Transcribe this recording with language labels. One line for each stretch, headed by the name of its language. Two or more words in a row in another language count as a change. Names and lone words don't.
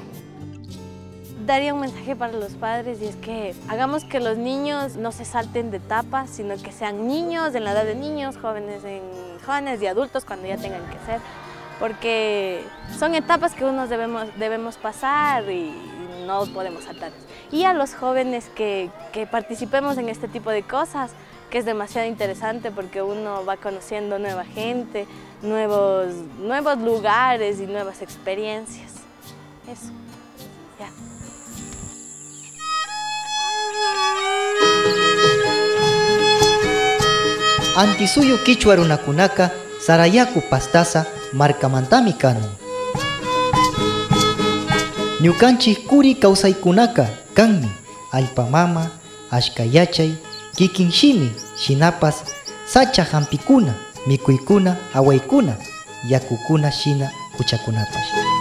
Spanish: Daría un mensaje para los padres, y es que hagamos que los niños no se salten de etapas, sino que sean niños en la edad de niños, jóvenes y adultos cuando ya tengan que ser, porque son etapas que unos debemos pasar y no podemos saltar. Y a los jóvenes que participemos en este tipo de cosas, que es demasiado interesante porque uno va conociendo nueva gente, nuevos lugares y nuevas experiencias. Eso, ya.
Quechua: Antisuyo quichua runakunaka sarayaku pastasa markamantami kanu. Ñukanchik kuri kawsaykunaka kanmi allpamama, ashkayachay, kikinshimi, shinapas, sacha hampikuna, mikuykuna, awaykuna, yakukuna shina kuchakunapash.